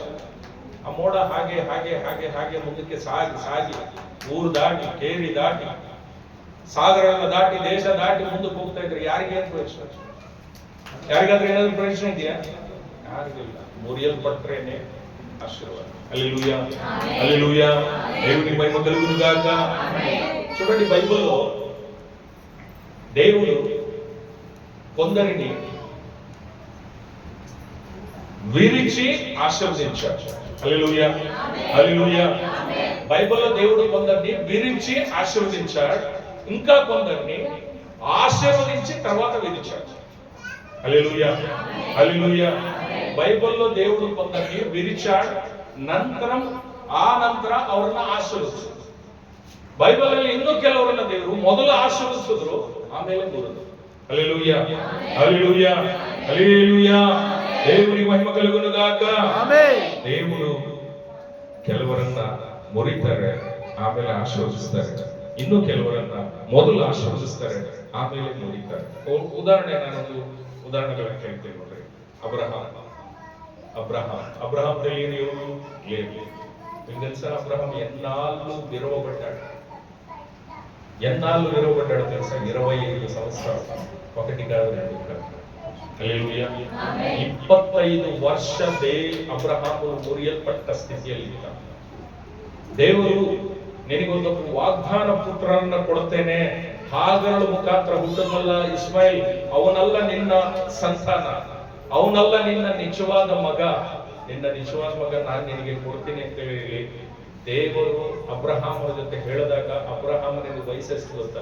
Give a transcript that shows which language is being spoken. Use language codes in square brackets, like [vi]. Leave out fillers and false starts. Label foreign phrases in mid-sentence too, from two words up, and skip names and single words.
[kn] ಆ ಮೋಡ ಹಾಗೆ ಹಾಗೆ ಹಾಗೆ ಹಾಗೆ ಮುಂದಕ್ಕೆ ಸಾಗಿ ಸಾಗಿ ಊರು ದಾಟಿ, ಕೇರಿ ದಾಟಿ, ಸಾಗರನ ದಾಟಿ, ದೇಶ ದಾಟಿ ಮುಂದಕ್ಕೆ ಹೋಗ್ತಾ ಇದ್ರೆ ಯಾರಿಗೆ ಏನು ಪ್ರಯೋಜನ? ಯಾರಿಗಾದ್ರೂ ಏನಾದ್ರೂ ಪ್ರಯೋಜನ ಇದೆಯಾ? ಯಾರಿಗಿಲ್ಲ. ಮುರಿಯಲ್ಪಟ್ರೇನೆ ಆಶೀರ್ವಾದ. [te] హల్లెలూయా, హల్లెలూయా. దేవుని మహిమ కలుగును గాక. చూడండి, బైబిల్లో దేవుడు కొందరిని విరిచి ఆశీర్వదించాడు. హల్లెలూయా, హల్లెలూయా. బైబిల్లో దేవుడు కొందరిని విరిచి ఆశీర్వదించాడు, ఇంకా కొందరిని ఆశీర్వదించి తర్వాత విరిచాడు. హల్లెలూయా, హల్లెలూయా. బైబిల్లో దేవుడు కొందరిని విరిచాడు, [kn] ಆ ನಂತರ ಅವರನ್ನ ಆಶೀರ್ವದಿಸಿದ್ರು. ಬೈಬಲಲ್ಲಿ ಇನ್ನೂ ಕೆಲವರನ್ನ ದೇವರು ಮೊದಲು ಆಶೀರ್ವದಿಸಿದ್ರು, ಆಮೇಲೆ ಮುರಿದ್ರು. ಹಲ್ಲೆಲೂಯಾ, ಹಲ್ಲೆಲೂಯಾ, ಹಲ್ಲೆಲೂಯಾ. [te] దేవుని మహిమ కలుగును గాక. ఆమేన్. [kn] దేవుడు ಕೆಲವರನ್ನ ಮುರಿತಾರೆ, ಆಮೇಲೆ ಆಶೀರ್ವದಿಸ್ತಾರೆ. ಇನ್ನೂ ಕೆಲವರನ್ನ ಮೊದಲು ಆಶೀರ್ವದಿಸ್ತಾರೆ, ಆಮೇಲೆ ಮುರಿತಾರೆ. ಉದಾಹರಣೆ, ನಾನೊಂದು ಉದಾಹರಣೆಗಳನ್ನು ಹೇಳ್ತೇನೆ ನೋಡ್ರಿ. [te] అబ్రహాం తెలియని ఎవరు లేదు. మీకు తెలుసా? అబ్రహాం ఎన్నాళ్ళు విరవబడ్డాడు తెలుసా? 25 సంవత్సరాలు. ఒకటి కాదు, రెండు కాదు. హల్లెలూయా. [kn] 25 ವರ್ಷ ಅಬ್ರಹಾಮು ಮುರಿಯಲ್ಪಟ್ಟ ಸ್ಥಿತಿಯಲ್ಲಿ. ದೇವರು ನಿನಗೊಂದು ವಾಗ್ದಾನ ಪುತ್ರರನ್ನ ಕೊಡ್ತೇನೆ, ಹಾಗರಳ ಮುಖಾಂತರ ಹುಟ್ಟುಮಲ್ಲ ಇಸ್ಮಾಯಿಲ್, ಅವನಲ್ಲ ನಿನ್ನ ಸಂತಾನ, ಅವನಲ್ಲ ನಿನ್ನ ನಿಜವಾದ ಮಗ, ನಿನ್ನ ನಿಜವಾದ ಮಗ ನಾನು ನಿನಗೆ ಕೊಡ್ತೀನಿ ಅಂತ ಹೇಳಿ ದೇವರು ಅಬ್ರಹಾಮನ ಜೊತೆ ಹೇಳಿದಾಗ ಅಬ್ರಹಾಮನಿಗೆ ವಯಸ್ಸೆಷ್ಟು ಗೊತ್ತಾ?